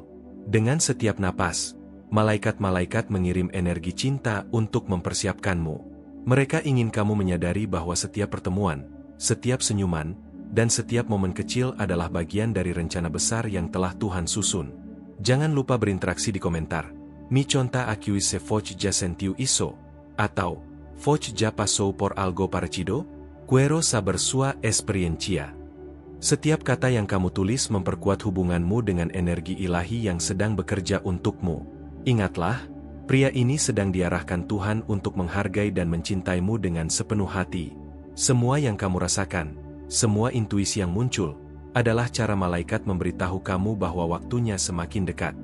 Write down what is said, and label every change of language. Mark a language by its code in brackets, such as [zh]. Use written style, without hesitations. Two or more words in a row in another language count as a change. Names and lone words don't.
[id] Dengan setiap napas, malaikat-malaikat mengirim energi cinta untuk mempersiapkanmu. Mereka ingin kamu menyadari bahwa setiap pertemuan, setiap senyuman, dan setiap momen kecil adalah bagian dari rencana besar yang telah Tuhan susun. Jangan lupa berinteraksi di komentar. [pt] Mi conta aqui se foch ja sentiu isso, atau Foch ja passou por algo parecido? Quero saber sua experiencia. [id] Setiap kata yang kamu tulis memperkuat hubunganmu dengan energi ilahi yang sedang bekerja untukmu. Ingatlah, pria ini sedang diarahkan Tuhan untuk menghargai dan mencintaimu dengan sepenuh hati. Semua yang kamu rasakan, semua intuisi yang muncul, adalah cara malaikat memberitahu kamu bahwa waktunya semakin dekat.